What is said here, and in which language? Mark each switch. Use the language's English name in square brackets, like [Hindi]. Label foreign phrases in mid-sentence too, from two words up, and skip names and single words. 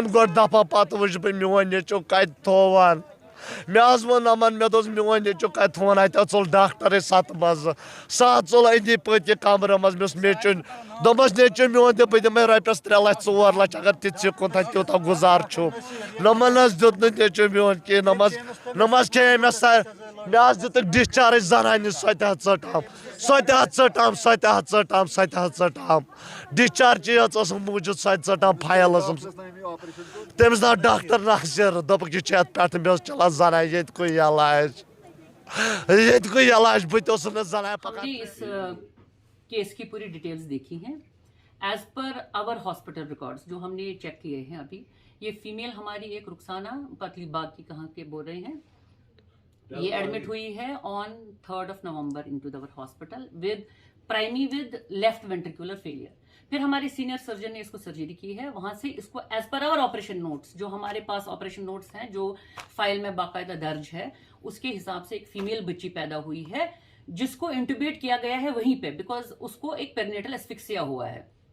[Kashmiri] گۄڈٕ دفعہ پتہٕ وٕچھِ بہٕ میون نیٚچوٗ کتہِ تھووان مےٚ حظ ووٚن یِمن مےٚ دوٚپُس میون نیٚچوٗ کتہِ تھووان اَتہِ حظ ژوٚل ڈاکٹرے سۄ ژوٚل أنٛدی پٔتۍ یہِ کمرٕ منٛز مےٚ اوس نیٚچوٗ دوٚپمس نیٚچوٗ میون دِ بہٕ دِمے رۄپیس 3 لچھ 4 لچھ اگر تِتہِ ژٕ تتہِ تیوٗتاہ گُزار چھُ نۄمن حظ دیُت نہٕ نیٚچوٗ میون کِہیٖنۍ نۄم حظ کھیٚیے مےٚ حظ دِتُکھ ڈِسچارٕج زنانہِ نِش سۄ تہِ حظ ژٔٹام ڈِسچارجٕے حظ ٲسٕم موٗجوٗد سۄ تہِ ژٔٹام فایل ٲسٕم تٔمِس درٛاو ڈاکٹر ناصر دوٚپُکھ یہِ چھُ یتھ پٮ۪ٹھٕ مےٚ اوس چلان زنانہِ ییٚتہِ کُے علاج بہٕ تہِ اوسُس نہٕ زنانہِ پکان [Urdu] کیس کی پوری ڈیٹیلز دیکھی ہیں [English] as per our hospital records [Urdu] جو ہم نے چیک کیے ہیں ابھی یہ فیمیل ہماری ایک رخسانہ پتلی باغ کی کہاں کے بول رہے ہیں یہ ایڈمٹ ہوئی ہے [English] on 3rd of November into our hospital with left ventricular failure. [Urdu] پھر ہمارے سینئر سرجن نے اس کو سرجری کی ہے وہاں سے اس کو [English] as per our operation notes [Urdu] جو ہمارے پاس [English] operation notes [Urdu] ہیں جو فائل میں باقاعدہ درج ہے اس کے حساب سے ایک فیمیل بچی پیدا ہوئی ہے جس کو انٹوبیٹ کیا گیا ہے وہیں پہ بیکاز اس کو ایک [English] perinatal asphyxia [Urdu] ہوا ہے.